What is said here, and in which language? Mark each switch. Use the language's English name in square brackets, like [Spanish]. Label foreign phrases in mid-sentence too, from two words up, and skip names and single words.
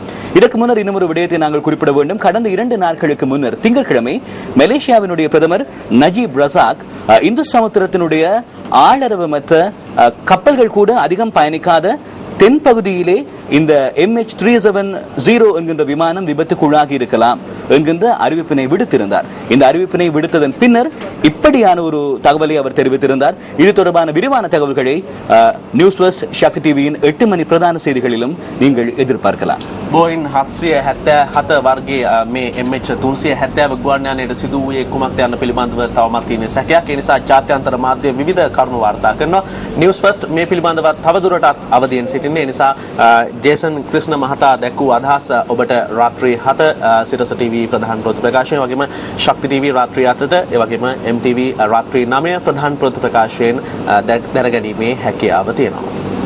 [Tamil] இதற்கு முன்னர் இன்னும் ஒரு விடயத்தை நாங்கள் குறிப்பிட வேண்டும். கடந்த 2 நாட்களுக்கு முன்னர் திங்கட்கிழமை மலேசியாவினுடைய பிரதமர் நஜீப் ரசாக் இந்து சமுத்திரத்தினுடைய ஆளரவமற்ற கப்பல்கள் கூட அதிகம் பயணிக்காத தென்பகுதியிலே இந்த MH370 என்கின்ற விமானம் விபத்துக்குள்ளாகி இருக்கலாம் என்கின்ற அறிவிப்பினை விடுத்திருந்தார். இந்த அறிவிப்பினை விடுத்ததன் பின்னர் இப்படியான ஒரு தகவலை அவர் தெரிவித்திருந்தார். இது தொடர்பான விரிவான தகவல்களை நியூஸ் ஃபர்ஸ்ட் சக்தி டிவியின் 8 மணி பிரதான செய்திகளிலும் நீங்கள் எதிர்பார்க்கலாம். [Sinhala] Boeing 777 වර්ගයේ මේ MH370 ගුවන් යානයට සිදු වූයේ කුමක්ද යන පිළිබඳව තවමත් තියෙන සැකයක්. ඒ නිසා ජාත්‍යන්තර මාධ්‍ය විවිධ කරුණු වාර්තා කරනවා. නිවුස් ෆර්ස්ට් මේ පිළිබඳව තවදුරටත් අවධියෙන් සිටින්නේ. ඒ නිසා ජේසන් ක්‍රිෂ්ණ මහතා දැක්වූ අදහස ඔබට රාත්‍රී 7 සිරස ටීවී ප්‍රධාන ප්‍රවෘත්ති ප්‍රකාශනය වගේම ශක්ති ටීවී රාත්‍රී 8ට ඒ වගේම MTV රාත්‍රී 9 ප්‍රධාන ප්‍රවෘත්ති ප්‍රකාශයෙන් දැනගැනීමේ හැකියාව තියෙනවා.